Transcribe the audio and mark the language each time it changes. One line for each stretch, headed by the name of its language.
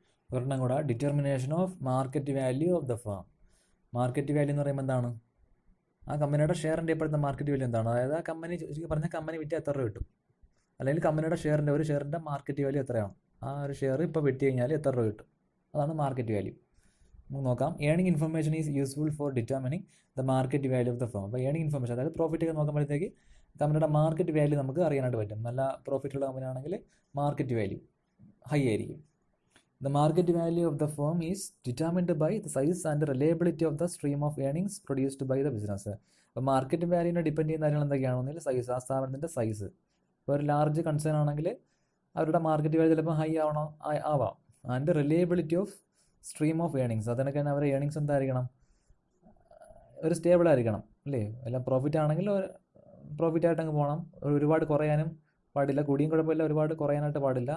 Malayalam: ഒരെണ്ണം കൂടെ, determination of market value of the firm. Market value എന്ന് പറയുമ്പോൾ എന്താണ്, ആ കമ്പനിയുടെ ഷെയറിൻ്റെ ഇപ്പോഴത്തെ മാർക്കറ്റ് വാല്യൂ എന്താണ്, അതായത് ആ കമ്പനി ശരിക്കും പറഞ്ഞാൽ കമ്പനി വിറ്റ് എത്ര രൂപ കിട്ടും, അല്ലെങ്കിൽ കമ്പനിയുടെ ഒരു ഷെയറിൻ്റെ മാർക്കറ്റ് വാല്യൂ എത്രയാണ്, ആ ഒരു ഷെയർ ഇപ്പോൾ വിറ്റ് കഴിഞ്ഞാൽ എത്ര രൂപ കിട്ടും, അതാണ് മാർക്കറ്റ് വാല്യൂ. നമുക്ക് നോക്കാം.
English: Earning information is useful for determining the market value of the firm.
Malayalam: അപ്പോൾ ഏണിംഗ് ഇൻഫർമേഷൻ, അതായത് പ്രോഫിറ്റ് ഒക്കെ നോക്കുമ്പോഴത്തേക്ക് കമ്പനിയുടെ മാർക്കറ്റ് വാല്യൂ നമുക്ക് അറിയാനായിട്ട് പറ്റും. നല്ല പ്രോഫിറ്റുള്ള കമ്പനി ആണെങ്കിൽ മാർക്കറ്റ് വാല്യൂ ഹൈ ആയിരിക്കും.
English: The market value of the firm is determined by the size and reliability of the stream of earnings produced by the business.
Malayalam: അപ്പോൾ മാർക്കറ്റ് വാല്യൂവിനെ ഡിപ്പെൻഡ് ചെയ്യുന്ന കാര്യങ്ങൾ എന്തൊക്കെയാണെന്നെങ്കിൽ സൈസ്, ആ സ്ഥാപനത്തിൻ്റെ സൈസ്. ഇപ്പോൾ ഒരു ലാർജ് കൺസേൺ ആണെങ്കിൽ അവരുടെ മാർക്കറ്റ് വാല്യൂ ചിലപ്പോൾ ഹൈ ആവാം.
English: and reliability of stream of earnings,
Malayalam: അതിനൊക്കെ തന്നെ അവരുടെ ഏണിങ്സ് എന്തായിരിക്കണം, ഒരു സ്റ്റേബിൾ ആയിരിക്കണം. അല്ലേ, എല്ലാം പ്രോഫിറ്റ് ആണെങ്കിൽ പ്രോഫിറ്റായിട്ട് അങ്ങ് പോകണം, ഒരുപാട് കുറയാനും പാടില്ല, കൂടിയും കുഴപ്പമില്ല, ഒരുപാട് കുറയാനായിട്ട് പാടില്ല.